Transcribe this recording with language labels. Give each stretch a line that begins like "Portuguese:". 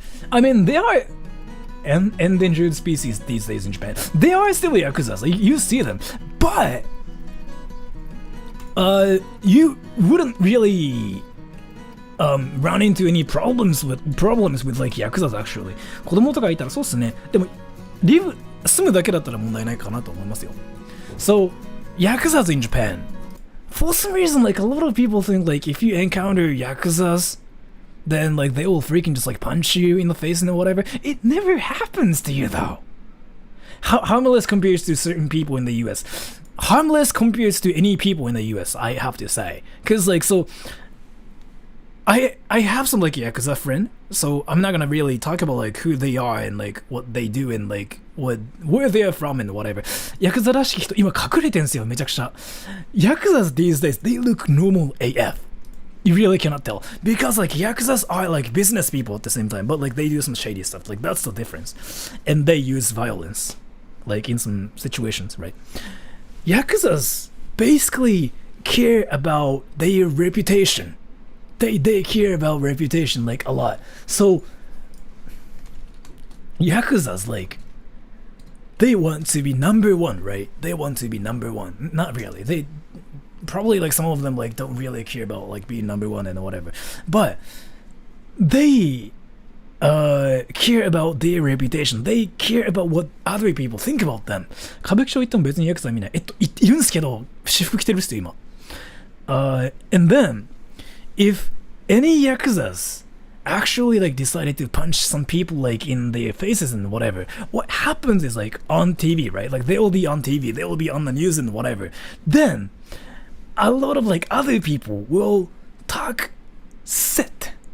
English: I mean, they are endangered species these days in Japan. They are still Yakuzas, like, you see them, but you wouldn't really run into any problems with like Yakuzas actually.
Japanese: 子供とかいたらそうっすね。でも住むだけだったら問題ないかなと思いますよ。
English: So Yakuzas in Japan, for some reason, like a lot of people think like if you encounter Yakuzas, then like they will freaking just like punch you in the face and whatever. It never happens to you though. Harmless compares to certain people in the US. Harmless compares to any people in the US, I have to say. Cause like, so I have some like Yakuza friend, so I'm not gonna really talk about like who they are and like what they do and like where they are from and whatever.
Japanese: Yakuza らしき人今隠れてんすよめちゃくちゃ。
English: Yakuzas these days, they look normal AF. You really cannot tell because like Yakuzas are like business people at the same time, but like they do some shady stuff. Like that's the difference, and they use violence, like in some situations, right? Yakuzas basically care about their reputation. They care about reputation like a lot. So Yakuzas like they want to be number one, right? They want to be number one. Not really. They probably like some of them like don't really care about like being number one and whatever. But they care about their reputation. They care about what other people think about them.
Japanese: 歌舞伎町行っても別にヤクザ見ない。いるんですけど、私服着てる人今。
English: And then if any Yakuzas actually like decided to punch some people like in their faces and whatever, what happens is like on TV, right? Like they will be on TV, they will be on the news and whatever. Then a lot of like other people will talk shit.